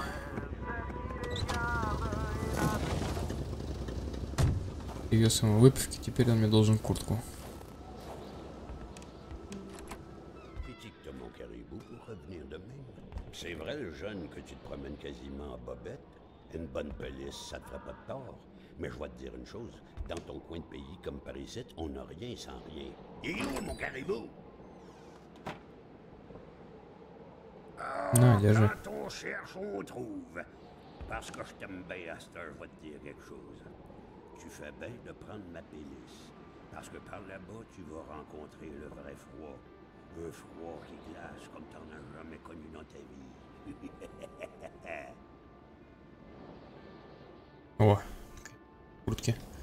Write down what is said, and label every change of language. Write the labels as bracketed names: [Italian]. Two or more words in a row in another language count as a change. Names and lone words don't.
[Russian] Привез ему выпивки, теперь он мне должен куртку. [French] Critique-toi, mon caribou, pour revenir de même. C'est vrai, le jeune, que tu te promènes quasiment en bobette. Une bonne police, ça te fera pas de tort. Mais je vais te dire une chose. Dans ton coin de pays, comme par ici, on n'a rien sans rien. Il est où, mon caribou? [Russian] На, держи. [French] Quand on cherche, on trouve. Parce que je t'aime bien, Astor, je vais te dire quelque chose. Tu fais bien de prendre ma pénice. Parce que par là-bas, tu vas rencontrer le vrai froid. Un froid qui glace comme t'en as jamais connu dans ta vie. [Russian] О, куртки.